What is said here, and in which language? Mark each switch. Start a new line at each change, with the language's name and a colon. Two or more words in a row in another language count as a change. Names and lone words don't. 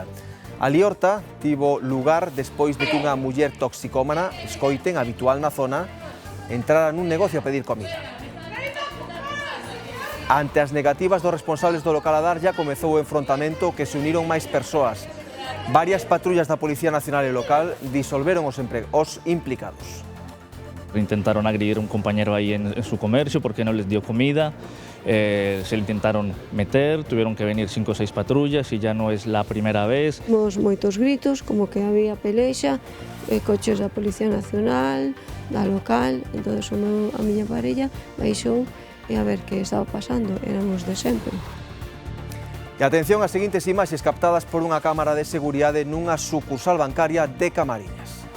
Galician: A liorta tivo lugar despois de que unha muller toxicómana, escoiten, habitual na zona, entrara nun negocio a pedir comida. Ante as negativas dos responsables do local a dar, ya comezou o enfrontamento que se uniron máis persoas. Varias patrullas da Policía Nacional e local disolveron os implicados.
Spanish: Intentaron agredir a un compañero ahí en su comercio porque no les dio comida, se le intentaron meter, tuvieron que venir 5 o 6 patrullas y ya no es la primera vez.
Galician: Vimos moitos gritos, como que había pelexa, coches da Policía Nacional, da local, entón a miña parella baixou e a ver que estaba pasando, éramos de sempre. E atención ás seguintes imaxes captadas por unha cámara de seguridade nunha sucursal bancaria de Camariñas.